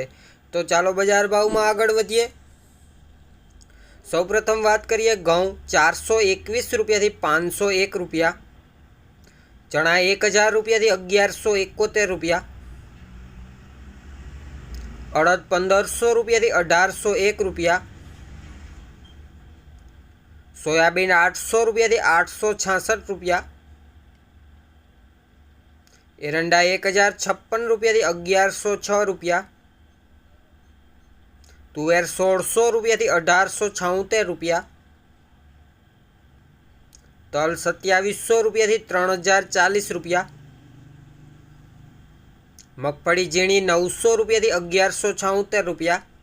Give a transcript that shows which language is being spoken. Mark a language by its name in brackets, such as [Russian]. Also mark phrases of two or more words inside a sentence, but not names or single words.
[Gujarati] તો ચાલો બજાર ભાવમાં આગળ વધીએ। સૌપ્રથમ વાત કરીએ ઘઉં 421 રૂપિયાથી 501 રૂપિયા, ચણા 1000 રૂપિયાથી 1171 રૂપિયા, અડદ 1500 રૂપિયાથી 1801 રૂપિયા, સોયાબીન 800 રૂપિયાથી 866 રૂપિયા, એરંડા 1056 રૂપિયા 1106 રૂપિયા, તુવેર 1600 રૂપિયા 1876 રૂપિયા, તલ 2700 રૂપિયા 3040 રૂપિયા, મગફળી ઝીણી 900 રૂપિયા 1176 રૂપિયા,